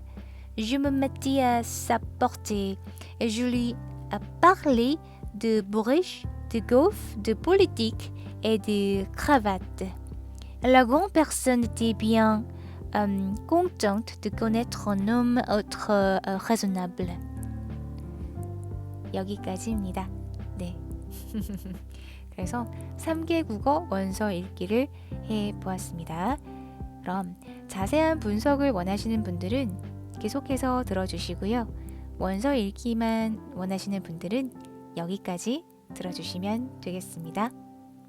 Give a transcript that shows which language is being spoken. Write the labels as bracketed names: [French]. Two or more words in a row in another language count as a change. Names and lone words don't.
[French] Je me mettais à sa portée et je lui parlais de bourriche, de golf, de politique et de cravate. La grande personne était bien contente de connaître un homme autre raisonnable. [Korean] 여기까지입니다. 네. 그래서 3개 국어 원서 읽기를 해보았습니다. 그럼 자세한 분석을 원하시는 분들은 계속해서 들어주시고요. 원서 읽기만 원하시는 분들은 여기까지 들어주시면 되겠습니다.